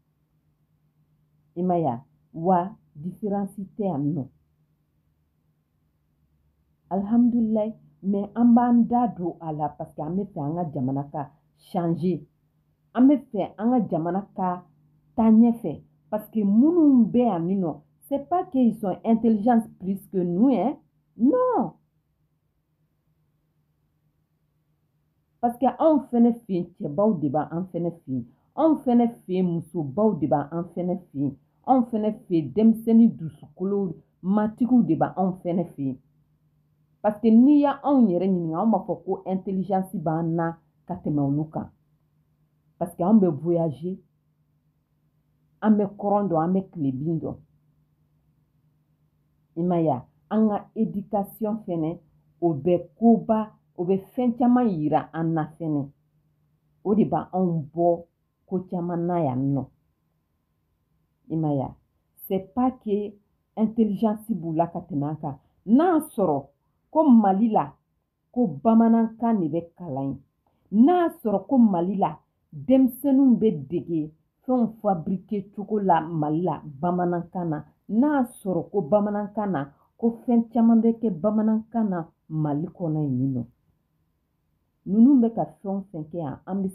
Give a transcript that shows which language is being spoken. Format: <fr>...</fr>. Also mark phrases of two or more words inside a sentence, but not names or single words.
<bm>i ma ya wa différence tɛ yan nɔ alhamdulilayi mɛ an b'an da don a la</bm> <fr>parce que</fr> <bm>an bɛ fɛ an ka jamana ka changer an bɛ fɛ an ka jamana ka taa ɲɛfɛ</bm> <fr>parce que</fr> <bm>minnu bɛ yan nin nɔ</bm> <fr>c'est pas qu'ils sont intelligents plus que nous hein non parce que</fr> <bm>anw fɛnɛ fɛ yen cɛbaw de b'an fɛnɛ fɛ yen anw fɛnɛ fɛ yen musobaw de b'an fɛnɛ fɛ yen anw fɛnɛ fɛ yen denmisɛnnin dusukolo matigiw de b'an fɛnɛ fɛ yen</bm> <fr>parce que</fr> <bm>n'i y' anw yɛrɛ ɲininka anw b'a fɔ ko intelligence b'an na ka tɛmɛ olu kan parce que anw bɛ voyager an bɛ kɔrɔn dɔn an bɛ tilebin dɔn i ma ya an ka éducation fɛnɛ o bɛ koba o bɛ fɛn caman yira an na fɛnɛ o de b'anw bɔ ko caman na yan nɔ i ma ya</bm> <fr>c'est pas que intelligence</fr> <bm>b'u la ka tɛmɛ an kan n'a sɔrɔ ko Mali la ko bamanankan de bɛ kalan yen n'a sɔrɔ ko Mali la denmisɛnninw bɛ dege fɛnw fabriquer cogo la Mali la bamanankan na n'a sɔrɔ ko bamanankan na ko fɛn caman bɛ kɛ bamanankan na Mali kɔnɔ yen nɔ ninnu bɛ ka fɛn o fɛn kɛ yan an bɛ</bm>